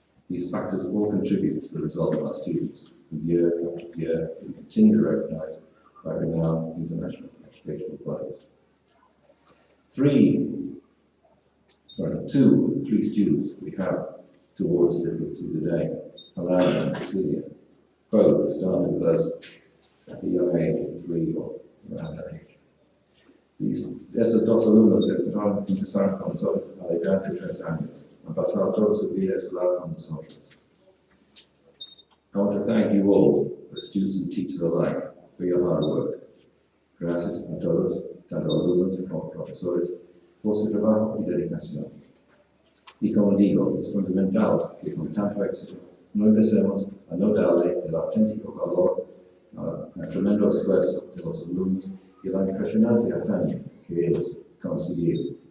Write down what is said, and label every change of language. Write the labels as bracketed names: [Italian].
[English] These factors all contribute to the result of our students, who year after year we continue to recognise by renowned international educational bodies. Two of the three students we have towards difficulty today, Alana and Cecilia, both started with us at the young age of 3 or around that age. [Spanish] Estos dos alumnos empezaron con nosotros a la edad de 3 años, han pasado toda su vida escolar con nosotros. [English] I want to thank you all, the students and teachers alike, for your hard work. [Spanish] Gracias a todos, tanto alumnos como profesores, por su trabajo y dedicación. Y como digo, es fundamental que con tanto éxito no empecemos a no darle el auténtico valor al tremendo esfuerzo de los alumnos y la impresionante hazaña que ellos consiguieron.